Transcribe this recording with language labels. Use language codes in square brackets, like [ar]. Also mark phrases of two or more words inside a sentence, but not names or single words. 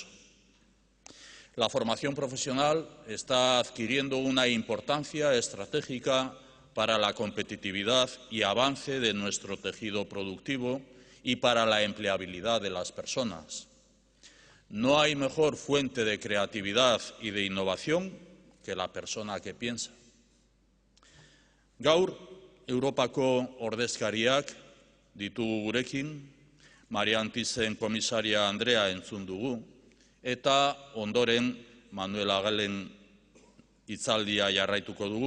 [es] La formación profesional está adquiriendo una importancia estratégica para la competitividad y avance de nuestro tejido productivo y para la empleabilidad de las personas. No hay mejor fuente de creatividad y de innovación que la persona que piensa. [eu] Gaur, Europako ordezkariak ditugu gurekin, Marian Thyssen komisaria Andrea entzun dugu, eta ondoren Manuela Galen hitzaldia jarraituko dugu.